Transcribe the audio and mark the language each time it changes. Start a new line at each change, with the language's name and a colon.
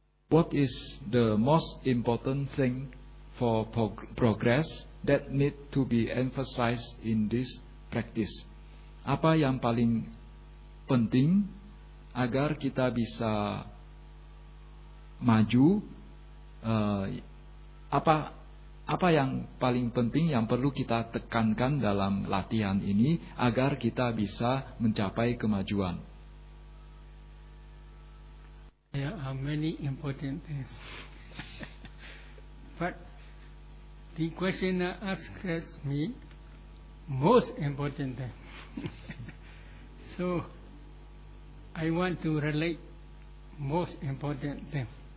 English: What is the most important thing for progress that need to be emphasized in this practice?
Indonesian: Apa yang paling penting agar kita bisa maju? Apa yang paling penting yang perlu kita tekankan dalam latihan ini agar kita bisa mencapai kemajuan?
English: There are many important things, but the questioner asks me most important thing. So I want to relate most important thing.